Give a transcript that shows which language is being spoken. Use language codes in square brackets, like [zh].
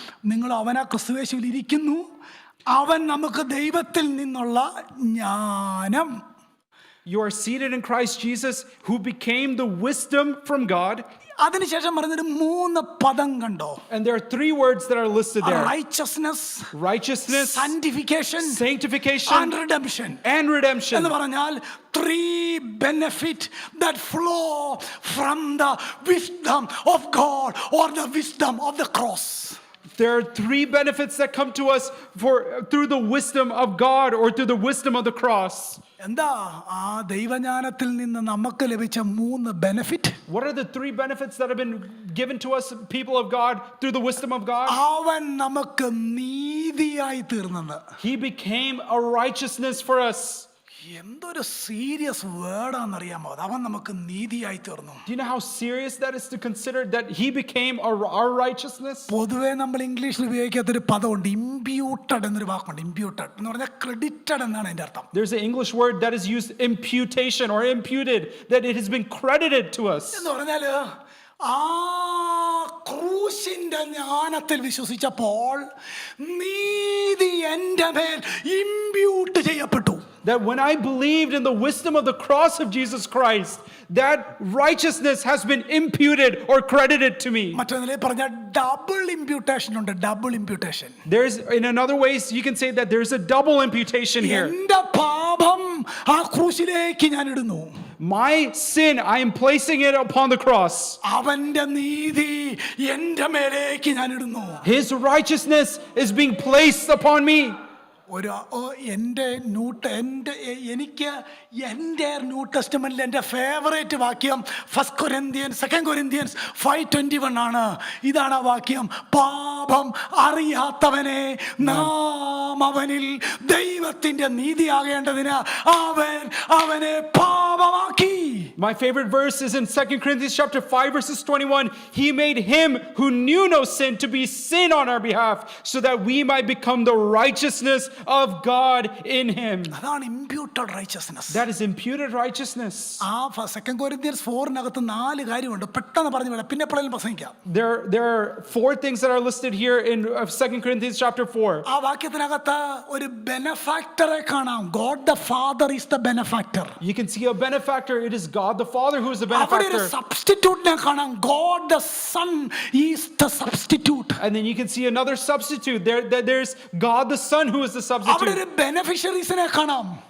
[ml] നിങ്ങൾ അവനാ ക്രിസ്തുയേശുവിൽ ഇരിക്കുന്നു, അവൻ നമുക്ക് ദൈവത്തിൽ നിന്നുള്ള ജ്ഞാനം. [en] You are seated in Christ Jesus, who became the wisdom from God. [ml] അതിനുശേഷം പറഞ്ഞൊരു 3 പദം കണ്ടോ? [en] And there are 3 words that are listed there: righteousness, righteousness, sanctification, sanctification, and redemption. and redemption. [ml] എന്ന് പറഞ്ഞാൽ [en] 3 benefit that flow from the wisdom of God or the wisdom of the cross. There are 3 benefits that come to us through the wisdom of God or through the wisdom of the cross. [ml] എന്താ ആ ദൈവജ്ഞാനത്തിൽ നിന്ന് നമുക്ക് ലഭിച്ച 3 benefit? [en] What are the 3 benefits that have been given to us, people of God, through the wisdom of God? [ml] അവൻ നമുക്ക് നീതിയായി തീർന്നെന്ന്. [en] He became a righteousness for us. [ml] എന്തൊരു serious വേർഡാണെന്നറിയാമോ? അവൻ നമുക്ക് നീതിയായി തീർന്നു. [en] Do you know how serious that is to consider that he became our righteousness? [ml] പൊതുവേ നമ്മൾ ഇംഗ്ലീഷിൽ ഉപയോഗിക്കാത്തൊരു പദമുണ്ട്, imputed എന്നൊരു വാക്കുണ്ട്. ഇമ്പ്യൂട്ടഡ് എന്ന് പറഞ്ഞാൽ ക്രെഡിറ്റഡ് എന്നാണ് അതിന്റെ അർത്ഥം. [en] There's an English word that is used, imputation or imputed, that it has been credited to us. [ml] എന്ന് പറഞ്ഞാല് ആ ക്രൂശിന്റെ ജ്ഞാനത്തിൽ വിശ്വസിച്ചപ്പോൾ നീതി എൻ്റെ മേൽ ഇമ്പ്യൂട്ട് ചെയ്യപ്പെട്ടു. [en] That when I believed in the wisdom of the cross of Jesus Christ, that righteousness has been imputed or credited to me. [ml] മറ്റൊരു നിലയിൽ പറഞ്ഞാൽ ഡബിൾ ഇമ്പ്യൂട്ടേഷൻ ഉണ്ട്. Double imputation. [en] There's, in another ways, you can say that there's a double imputation here. [ml] എൻ്റെ പാപം ആ ക്രൂശിലേക്ക് ഞാൻ ഇടുന്നു. [en] My sin, I am placing it upon the cross. [ml] അവന്റെ നീതി എൻ്റെ മേലേക്ക് ഞാൻ ഇടുന്നു. [en] His righteousness is being placed upon me. [ml] എനിക്ക് എൻ്റെ ന്യൂ ടെസ്റ്റമെന്റിൽ എൻ്റെ ഫേവറേറ്റ് വാക്യം 1 കൊരിന്ത്യൻസ് 2 കൊരിന്ത്യൻസ് 5:21 ആണ്. ഇതാണ് ആ വാക്യം: പാപം അറിയാത്തവനെ നാം അവനിൽ ദൈവത്തിന്റെ നീതിയാകേണ്ടതിന് അവൻ അവനെ പാപമാക്കി. [en] My favorite verse is in 2 Corinthians chapter 5 verses 21. He made him who knew no sin to be sin on our behalf, so that we might become the righteousness of God in him. [ml] അതാണ് [en] imputed righteousness. That is imputed righteousness. [ml] ആ 2 Corinthians 4-നകത്ത് 4 കാര്യമുണ്ട്. പെട്ടെന്ന് പറഞ്ഞു വിടാം, പിന്നെ എപ്പോഴെങ്കിലും പ്രസംഗിക്കാം. [en] There are 4 things that are listed here in 2 Corinthians chapter 4. [ml] ആ വാക്യത്തിനകത്ത് ഒരു ബെനഫാക്ടറെ കാണാം. [en] God the Father is the benefactor. You can see a benefactor. It is God the Father who is the [ml] അവിടെ ഒരു [en] benefactor. [ml] സബ്സ്റ്റിറ്റ്യൂട്ടിനെ കാണാം. [en] God the Son is the substitute. And then you can see another substitute. There's God the Son who is the [ml] അവിടെ [en] substitute. [ml] ഒരു ബെനഫിഷ്യറീസിനെ കാണാം.